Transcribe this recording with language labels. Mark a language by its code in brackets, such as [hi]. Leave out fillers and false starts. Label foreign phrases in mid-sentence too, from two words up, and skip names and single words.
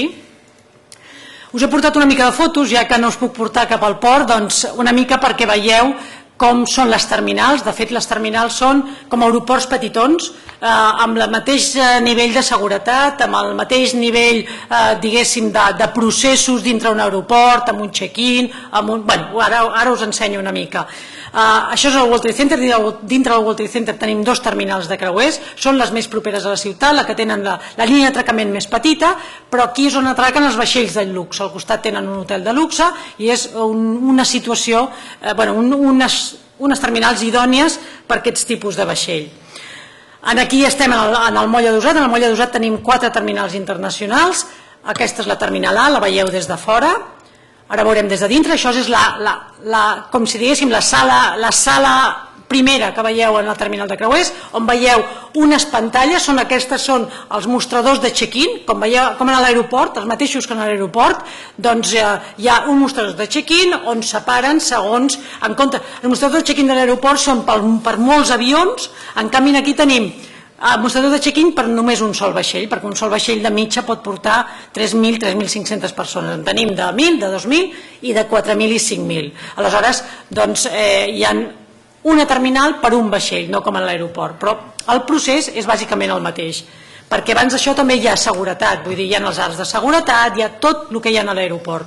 [ca] Us he portat una mica de fotos, ja que no us puc portar cap al port, doncs una mica perquè veieu com són les terminals. De fet, les terminals són com aeroports petitons, amb el mateix nivell de seguretat, amb el mateix nivell, diguéssim, de processos dintre un aeroport, amb un check-in, ara us ensenyo una mica. Això és el World Trade Center. Dintre del World Trade Center tenim 2 terminals de creuers, són les més properes a la ciutat, la que tenen la línia d'atracament més petita, però aquí és on atraquen els vaixells del luxe. Al costat tenen un hotel de luxe i és una situació, unes terminals idònies per aquests tipus de vaixell. Aquí estem en el moll Adossat. En el moll Adossat tenim 4 terminals internacionals. Aquesta és la terminal A, la veieu des de fora. Ara veurem des de dintre, això és com si diguéssim la sala primera que veieu en el terminal de creuers, on veieu unes pantalles, aquestes són els mostradors de check-in, com en l'aeroport, els mateixos que en l'aeroport, doncs hi ha un mostrador de check-in on separen segons, en compte, els mostradors de check-in de l'aeroport són per molts avions, en canvi aquí tenim el mostrador de check-in per només un sol vaixell, perquè un sol vaixell de mitja pot portar 3.000, 3.500 persones. En tenim de 1.000, de 2.000 i de 4.000 i 5.000. Aleshores, doncs, hi ha una terminal per un vaixell, no com en l'aeroport, però el procés és bàsicament el mateix, perquè abans d'això també hi ha seguretat, vull dir, hi ha els arcs de seguretat, hi ha tot el que hi ha a l'aeroport.